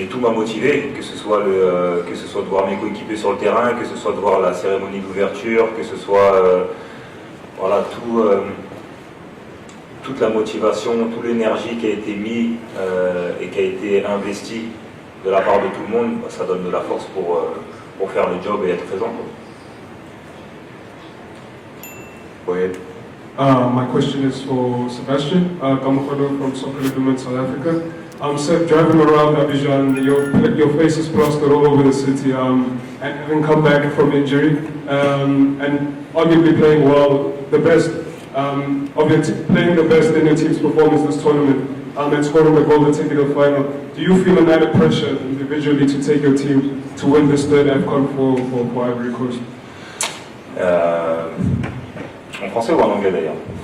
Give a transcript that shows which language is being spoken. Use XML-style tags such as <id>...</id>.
<fr>Mais tout m'a motivé, que ce soit de voir mes coéquipiers sur le terrain, que ce soit de voir la cérémonie d'ouverture, que ce soit voilà, toute la motivation, toute l'énergie qui a été mise et qui a été investie de la part de tout le monde, ça donne de la force pour faire le job et être présent. Oui.</fr> <en>My question is for Sebastian Kamafado from Soccer Movement South Africa. Seb, driving around Abidjan, your face is plastered all over the city, and having come back from injury, and arguably playing well, the best, playing the best in your team's performance this tournament, and scoring the goal to take it to the final. Do you feel an added pressure individually to take your team to win this third AFCON for Ivory Coast?</en> <fr>En français ou en anglais d'ailleurs?</fr>